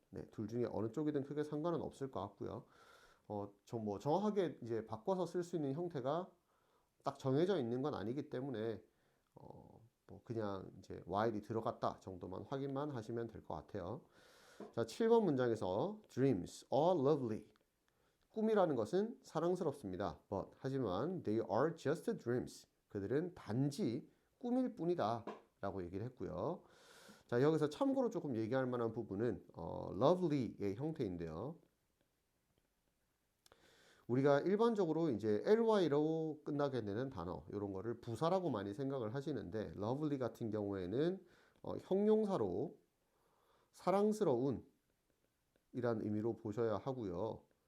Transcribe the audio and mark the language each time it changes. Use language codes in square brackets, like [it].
[ko] 네, 둘 중에 어느 쪽이든 크게 상관은 없을 것 같고요. 뭐 정확하게 이제 바꿔서 쓸 수 있는 형태가 딱 정해져 있는 건 아니기 때문에 뭐 그냥 이제 while이 들어갔다 정도만 확인만 하시면 될 것 같아요. 자, 7번 문장에서 [en] dreams are lovely. [ko] 꿈이라는 것은 사랑스럽습니다. [en] But [ko] 하지만 [en] they are just dreams. [ko] 그들은 단지 꿈일 뿐이다 라고 얘기를 했고요. 자, 여기서 참고로 조금 얘기할 만한 부분은 lovely의 형태인데요. 우리가 일반적으로 이제 ly로 끝나게 되는 단어 이런 거를 부사라고 많이 생각을 하시는데 lovely 같은 경우에는 형용사로 사랑스러운 이란 의미로 보셔야 하고요.